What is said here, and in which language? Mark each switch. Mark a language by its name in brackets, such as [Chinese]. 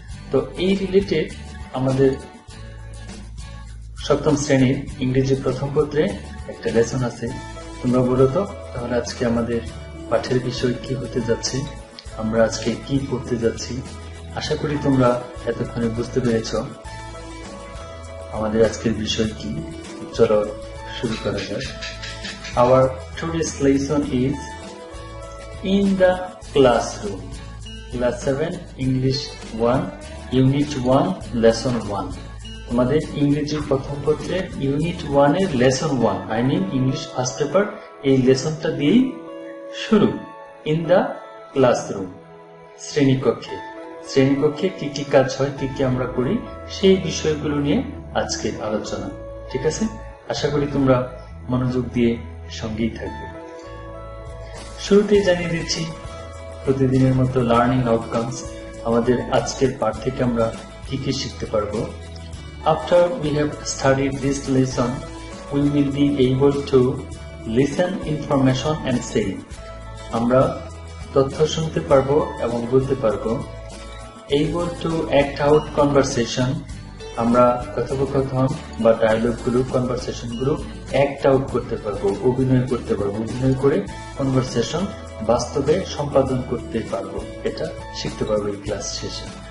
[Bangla] তো এই রিলেটেড আমাদের 7ম শ্রেণীর ইংরেজি প্রথম পত্রে একটা লেসন আছে। তোমরা বলো তো, তাহলে আজকে আমাদের পাঠের বিষয় কি হতে যাচ্ছে, আমরা আজকে কি করতে যাচ্ছি। আশা করি তোমরা এতক্ষণে বুঝতে পেরেছ আমাদের আজকের বিষয় কি। চলো শুরু করা যাক। [English] Our today's lesson is in the classroom. Class 7 English 1 Unit 1 Lesson 1. [Bangla] তোমাদের ইংরেজি প্রথম পত্রের ইউনিট 1 এর lesson 1, [English] I mean English first paper, [Bangla] এই লেসনটা দিয়েই শুরু। [English] in the classroom, [Bangla] শ্রেণীকক্ষে। শ্রেণীকক্ষে কি কি কাজ হয়, কি কি আমরা করি, সেই বিষয়গুলো নিয়ে আজকের আলোচনা। ঠিক আছে? আশা করি তোমরা মনোযোগ দিয়ে সঙ্গেই থাকবে। শুরুতেই জানিয়ে দিচ্ছি প্রতিদিনের মতো লার্নিং আউটকামস। আমাদের আজকের পাঠ থেকে আমরা কি কি শিখতে পারবো। [English] After we have studied this lesson, we will be able to listen information and say. [Bangla] আমরা তথ্য শুনতে পারবো এবং বলতে পারবো। [English] Able to act out conversation, [Bangla] আমরা কথোপকথন বা ডায়লগগুলো, কনভারসেশনগুলো অ্যাক্ট আউট করতে পারবো, অভিনয় করতে পারবো। অভিনয় করে কনভারসেশন বাস্তবে সম্পাদন করতে পারবো, এটা শিখতে পারবো এই ক্লাস শেষে।